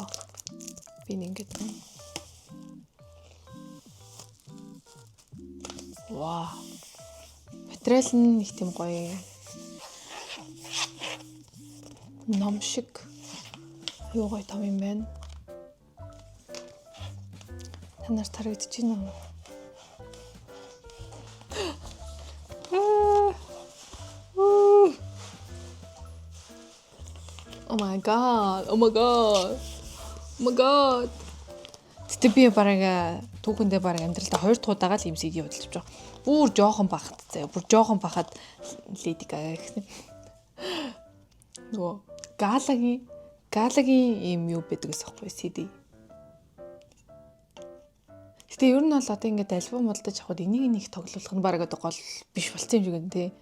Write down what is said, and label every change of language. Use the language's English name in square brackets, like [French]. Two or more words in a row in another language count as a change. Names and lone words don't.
[Mongolian] Би ингэж. Вау. Материал нь их тийм гоё. Ном шиг. Юу гоё том юм байна. Танаар тарагдаж байна уу? [English] Oh my god. [Mongolian] Тэгтээ би бараг түүхэндээ бараг амьдралдаа 2 дахь удаага л юм CD бодолж байгаа. Бүр жоохон бахад заяа. Бүр жоохон бахад Lady Gaga гэсэн. Нөгөө Галагийн юм юу байдаг гэсэн байхгүй CD. Гэтэ ер нь бол одоо ингээд альбом молдож авахд энийг нэг тоглуулах нь бараг одоо гол биш болсон юм шиг байна те.